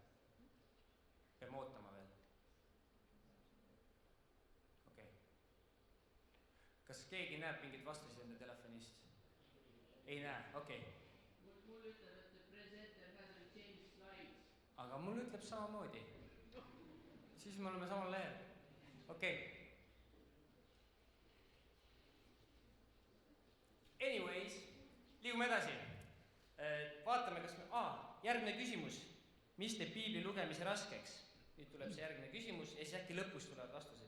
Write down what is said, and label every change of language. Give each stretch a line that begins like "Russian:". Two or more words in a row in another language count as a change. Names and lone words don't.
Estonian: Peame ootama veel? Okei. Kas keegi näeb mingit vastuseid enda telefonist? Ei näe, okei. Mul ütleb, et
English: the presenter hasn't changed slides.
Estonian: Aga mul ütleb samamoodi. Siis me oleme samal lehel. Okei. Anyways, liigume edasi. Vaatame, kas me... järgmine küsimus. Mis teeb piibli lugemise raskeks? Nüüd tuleb see järgmine küsimus ja siis äkki lõpus tulevad vastused.